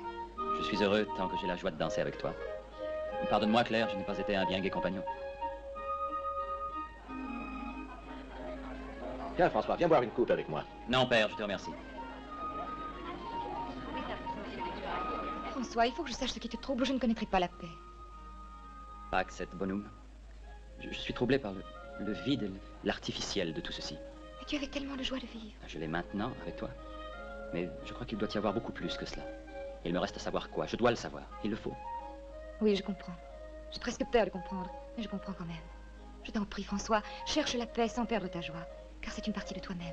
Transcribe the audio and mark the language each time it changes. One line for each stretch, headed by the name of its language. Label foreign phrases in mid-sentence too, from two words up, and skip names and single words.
French: Je suis heureux tant que j'ai la joie de danser avec toi. Pardonne-moi, Claire, je n'ai pas été un bien gai compagnon. Tiens, François, viens boire une coupe avec moi. Non, père, je te remercie. François, il faut que je sache ce qui te trouble ou je ne connaîtrai pas la paix.
Latin: Pax et bonum.
French: Je suis troublé par le vide et l'artificiel de tout ceci. Mais tu avais tellement de joie de vivre. Je l'ai maintenant avec toi. Mais je crois qu'il doit y avoir beaucoup plus que cela. Il me reste à savoir quoi. Je dois le savoir. Il le faut. Oui, je comprends. J'ai presque peur de comprendre, mais je comprends quand même. Je t'en prie, François, cherche la paix sans perdre ta joie, car c'est une partie de toi-même.